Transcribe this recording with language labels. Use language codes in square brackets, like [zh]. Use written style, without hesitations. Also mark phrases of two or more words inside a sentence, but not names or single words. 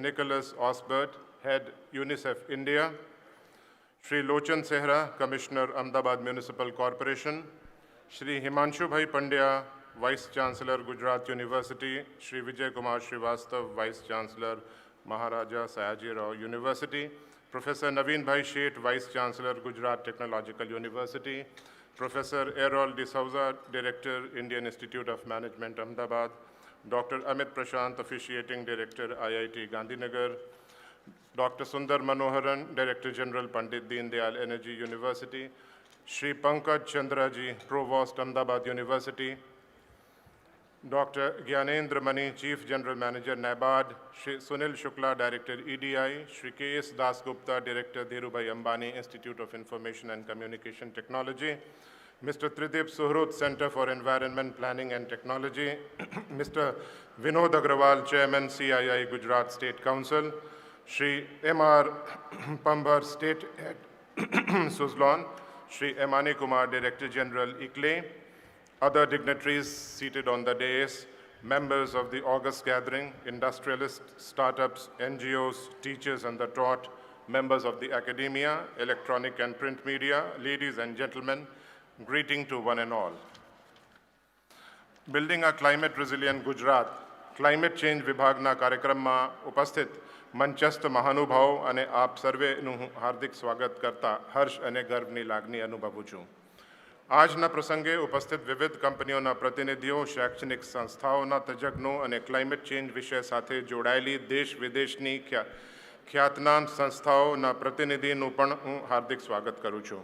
[en] Nicholas Osbert, Head UNICEF India, Shri Lochan Sehra, Commissioner, Ahmedabad Municipal Corporation, Shri Himanshu Bhai Pandya, Vice Chancellor, Gujarat University, Shri Vijay Kumar Srivastav, Vice Chancellor, Maharaja Sayaji Rao University, Professor Naveen Bhai Sheth, Vice Chancellor, Gujarat Technological University, Professor Errol D'Souza, Director, Indian Institute of Management, Ahmedabad, Dr. Amit Prashant, Officiating Director, IIT Gandhinagar, Dr. Sundar Manoharan, Director General, Pandit Deen Dayal Energy University, Shri Pankaj Chandraji, Provost, Ahmedabad University, Dr. Gyanendra Mani, Chief General Manager, NABARD, Shri Sunil Shukla, Director, EDI, Shri K.S. Das Gupta, Director, Dhirubhai Ambani Institute of Information and Communication Technology, Mr. Tridip Suhrut, Center for Environment Planning and Technology, Mr. Vinod Agrawal, Chairman, CII Gujarat State Council, Shri M.R. Pambar, State Head, Suzlon, Shri Emani Kumar, Director General, ICLE, other dignitaries seated on the dais, members of the August gathering, industrialists, startups, NGOs, teachers and the taught, members of the academia, electronic and print media, ladies and gentlemen, greeting to one and all. Building a climate resilient Gujarat, climate change [gu] વિભાગના કાર્યક્રમમાં ઉપસ્થિત મંચસ્થ મહાનુભાવો અને આપ સર્વેનું હું હાર્દિક સ્વાગત કરતા હર્ષ અને ગર્વની લાગણી અનુભવું છું. આજના પ્રસંગે ઉપસ્થિત વિવિધ કંપનીઓના પ્રતિનિધિઓ, શૈક્ષણિક સંસ્થાઓના તજજ્ઞો અને [en] climate change [gu] વિષય સાથે જોડાયેલી દેશ વિદેશની ખ્યાતનામ સંસ્થાઓના પ્રતિનિધિનું પણ હું હાર્દિક સ્વાગત કરું છું.